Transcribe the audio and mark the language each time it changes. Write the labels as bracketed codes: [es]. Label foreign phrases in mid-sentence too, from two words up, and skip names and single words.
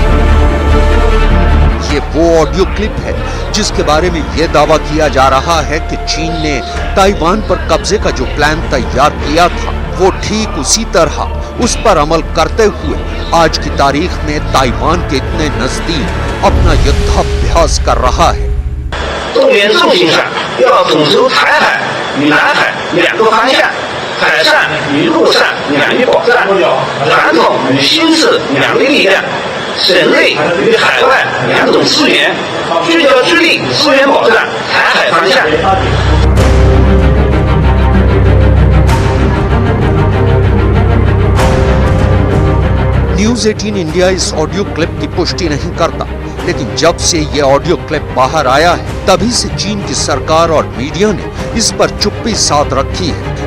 [hi] ये वो [en] audio clip [hi] है जिसके बारे में यह दावा किया जा रहा है कि चीन ने ताइवान पर कब्जे का जो प्लान तैयार किया था वो ठीक उसी तरह उस पर अमल करते हुए आज की तारीख में ताइवान के इतने नजदीक अपना युद्धाभ्यास कर रहा है। [zh] 重点重心上要统筹台海与南海两个方向，海上与陆上两域保障，传统与新式两类力量，省内与海外两种资源，聚焦致力资源保障台海方向。 [hi] न्यूज 18 इंडिया इस [en] audio clip [hi] की पुष्टि नहीं करता, लेकिन जब से ये [en] audio clip [hi] बाहर आया है तभी से चीन की सरकार और मीडिया ने इस पर चुप्पी साध रखी है।